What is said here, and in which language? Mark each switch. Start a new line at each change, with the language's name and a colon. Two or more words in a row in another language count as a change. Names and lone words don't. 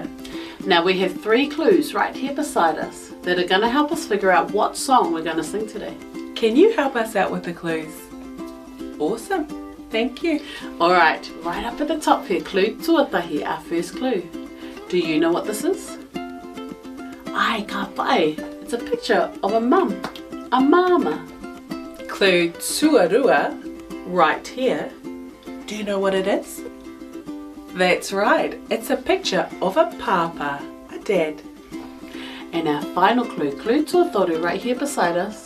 English: Now we have 3 clues right here beside us that are going to help us figure out what song we're going to sing today. Can you help us out with the clues? Awesome, thank you. Alright, right up at the top here, clue tuatahi, our first clue. Do you know what this is?
Māori: Ai ka pai.
English: It's a picture of a mum, a mama. Clue tuarua, right here. Do you know what it is? That's right, it's a picture of a papa, a dad. And our final clue, clue tuatoru, right here beside us.